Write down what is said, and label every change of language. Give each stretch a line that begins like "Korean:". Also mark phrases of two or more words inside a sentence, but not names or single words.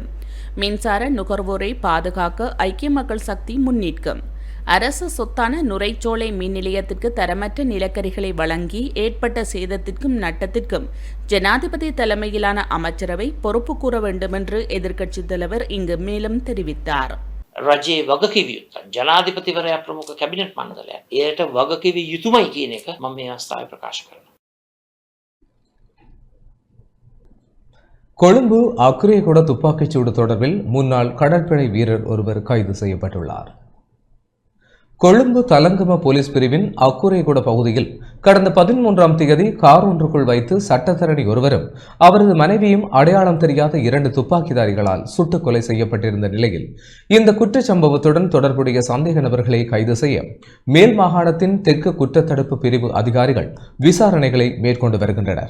Tamil: மின்சார நுகர்வோரை பாதுகாக்க ஐக்கிய மக்கள் சக்தி முன்னிற்கும். அரசு சொத்தான நுரைச்சோலை மின் நிலையத்திற்கு தரமற்ற நிலக்கரிகளை வழங்கி ஏற்பட்ட சேதத்திற்கும் நட்டத்திற்கும் ஜனாதிபதி தலைமையிலான அமைச்சரவை பொறுப்பு கூற வேண்டும் என்று எதிர்க்கட்சித் தலைவர் இங்கு மேலும் தெரிவித்தார்.
Sinhala: රජයේ වගකිව යුතුයි. ජනාධිපතිවරයා ප්‍රමුඛ කැබිනට් මණ්ඩලයක්. එයට වගකිව යුතුමයි කියන එක මම මේ අවස්ථාවේ ප්‍රකාශ කරනවා.
Tamil: கொழும்பு அக்குரேகுட துப்பாக்கிச்சூடு தொடர்பில் முன்னாள் கடற்படை வீரர் ஒருவர் கைது செய்யப்பட்டுள்ளார். கொழும்பு தலங்கம போலீஸ் பிரிவின் அக்குரேகுட பகுதியில் கடந்த 13ஆம் தேதி கார் ஒன்றுக்குள் வைத்து சட்டத்தரணி ஒருவரும் அவரது மனைவியும் அடையாளம் தெரியாத 2 துப்பாக்கிதாரிகளால் சுட்டுக் கொலை செய்யப்பட்டிருந்த நிலையில் இந்த குற்றச் சம்பவத்துடன் தொடர்புடைய சந்தேக நபர்களை கைது செய்ய மேல் மாகாணத்தின் தெற்கு குற்றத்தடுப்பு பிரிவு அதிகாரிகள் விசாரணைகளை மேற்கொண்டு வருகின்றனர்.